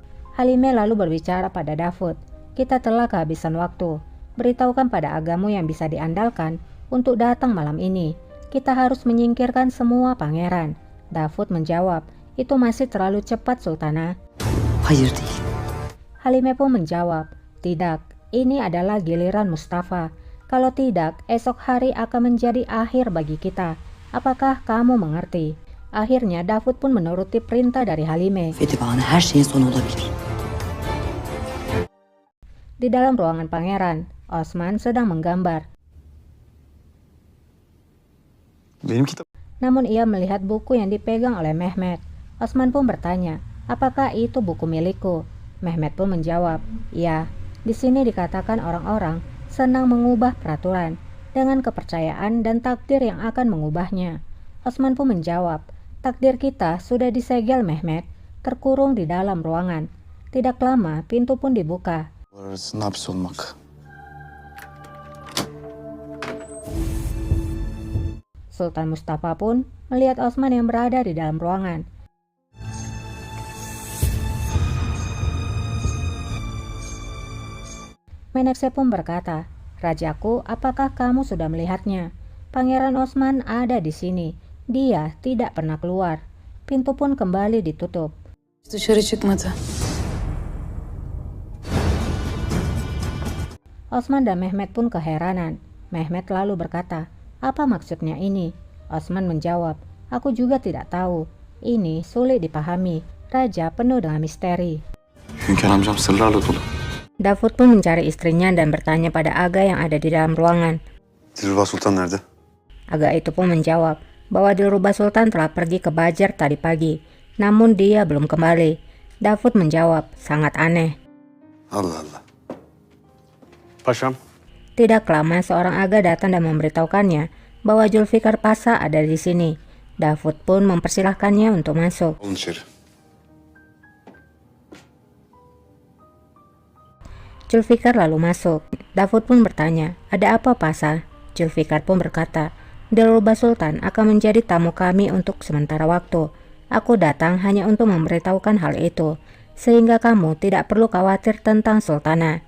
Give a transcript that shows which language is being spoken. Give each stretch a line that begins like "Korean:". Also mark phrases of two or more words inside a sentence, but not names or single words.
Indonesian: Halime lalu berbicara pada Davud. Kita telah kehabisan waktu. Beritahukan pada agamu yang bisa diandalkan untuk datang malam ini. Kita harus menyingkirkan semua pangeran. Davud menjawab, itu masih terlalu cepat Sultana.
Turkish: Hayır değil.
Indonesian: Halime pun menjawab, tidak, ini adalah giliran Mustafa. Kalau tidak, esok hari akan menjadi akhir bagi kita. Apakah kamu mengerti? Akhirnya Davud pun menuruti perintah dari Halime.
Turkish: Ve divanı her şeyin sonu olabilir.
Indonesian: Di dalam ruangan pangeran, Osman sedang menggambar.
Turkish: Benim kitap.
Indonesian: Namun ia melihat buku yang dipegang oleh Mehmet. Osman pun bertanya, apakah itu buku milikku? Mehmet pun menjawab, ya, di sini dikatakan orang-orang senang mengubah peraturan dengan kepercayaan dan takdir yang akan mengubahnya. Osman pun menjawab, takdir kita sudah disegel Mehmet, terkurung di dalam ruangan. Tidak lama, pintu pun dibuka.
Turkish: Arasında hapsolmak.
Indonesian: Sultan Mustafa pun melihat Osman yang berada di dalam ruangan. Menekse pun berkata, Rajaku, apakah kamu sudah melihatnya? Pangeran Osman ada di sini. Dia tidak pernah keluar. Pintu pun kembali ditutup.
Turkish: Dışarı çıkmadı.
Indonesian: Osman dan Mehmet pun keheranan. Mehmet lalu berkata, apa maksudnya ini? Osman menjawab, aku juga tidak tahu. Ini sulit dipahami. Raja penuh dengan misteri.
Turkish: Hünkâr amcam sırlarla dolu.
Indonesian: Davud pun mencari istrinya dan bertanya pada Aga yang ada di dalam ruangan.
Turkish: Dilruba Sultan nerede?
Indonesian: Aga itu pun menjawab bahwa Dilruba Sultan telah pergi ke Bajar tadi pagi, namun dia belum kembali. Davud menjawab, sangat aneh.
Turkish: Allah Allah. Paşam.
Indonesian: Tidak lama seorang aga datang dan memberitahukannya bahwa Zulfikar Pasha ada di sini. Davud pun mempersilahkannya untuk masuk.
Turkish: Olun içeri.
Indonesian: Zulfikar lalu masuk. Davud pun bertanya, ada apa Pasha? Zulfikar pun berkata, Dilruba Sultan akan menjadi tamu kami untuk sementara waktu. Aku datang hanya untuk memberitahukan hal itu, sehingga kamu tidak perlu khawatir tentang Sultana.